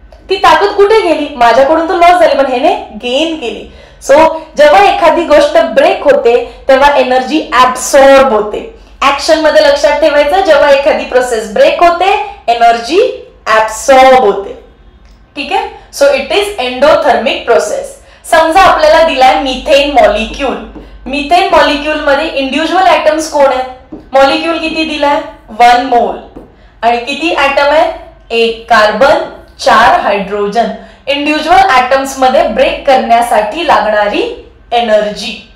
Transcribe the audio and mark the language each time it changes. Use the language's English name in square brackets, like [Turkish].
[Marathi] ती ताकद कुठे गेली, माझ्याकडून तर लॉस झाली, पण ह्याने गेन केली. सो जेव्हा एखादी गोष्ट ब्रेक होते तेव्हा एनर्जी ऍब्सॉर्ब होते. ऍक्शन मध्ये लक्षात ठेवायचं, जेव्हा एखादी प्रोसेस ब्रेक होते एनर्जी ऍब्सॉर्ब होते. ठीक आहे. [English] So it is endothermic process. [Marathi] समजा आपल्याला दिलाय मिथेन मॉलिक्यूल. मिथेन मॉलिक्यूल मध्ये इंडिव्हिज्युअल ऍटम्स कोण आहेत, मॉलिक्यूल किती दिलाय, 1 मोल. आणि किती ऍटम आहेत, 1 कार्बन, 4 हायड्रोजन. इंडिव्हिज्युअल ऍटम्स मध्ये ब्रेक करण्यासाठी लागणारी एनर्जी.